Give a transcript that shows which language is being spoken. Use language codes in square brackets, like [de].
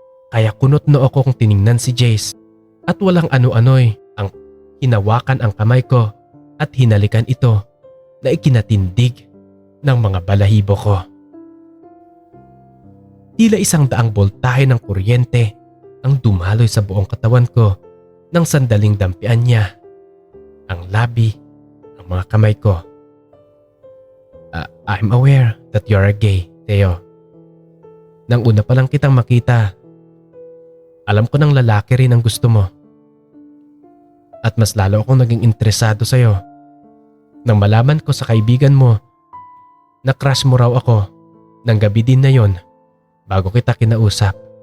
[tl] Kaya kunot noo ko kung tiningnan si Jace at walang ano-ano'y ang hinawakan ang kamay ko at hinalikan ito na ikinatindig ng mga balahibo ko. Tila 100 boltahe ng kuryente ang dumaloy sa buong katawan ko nang sandaling dampian niya ang labi, ang mga kamay ko. [en] I'm aware that you're a gay, Theo. [tl] Nang una pa lang kitang makita, alam ko ng lalaki rin ang gusto mo. At mas lalo akong naging interesado sa'yo nang malaman ko sa kaibigan mo na crush mo raw ako ng gabi din na yon bago kita kinausap.